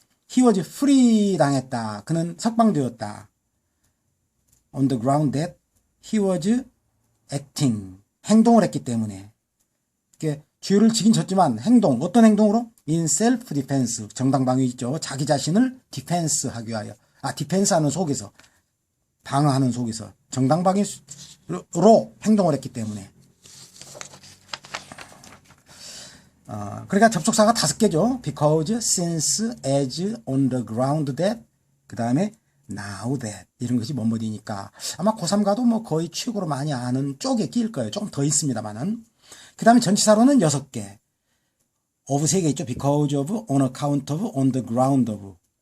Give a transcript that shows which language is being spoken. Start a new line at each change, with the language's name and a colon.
English: he was free
Korean: 당했다. 그는 석방되었다.
English: on the ground that he was acting.
Korean: 행동을 했기 때문에. 죄를 지긴 졌지만 행동, 어떤 행동으로?
English: in self defense.
Korean: 정당방위 있죠. 자기 자신을 디펜스 하기 위하여. 디펜스 하는 속에서. 방어하는 속에서. 정당방위로 행동을 했기 때문에. 그러니까 접속사가 5개죠.
English: because, since, as, on the ground that,
Korean: 그 다음에
English: now that.
Korean: 이런 것이 뭐뭐이니까. 아마 고3 가도 뭐 거의 최고로 많이 아는 쪽에 끼일 거예요. 조금 더 있습니다만은. 그 다음에 전치사로는 6개. of 3개 있죠.
English: because of, on account of, on the ground of.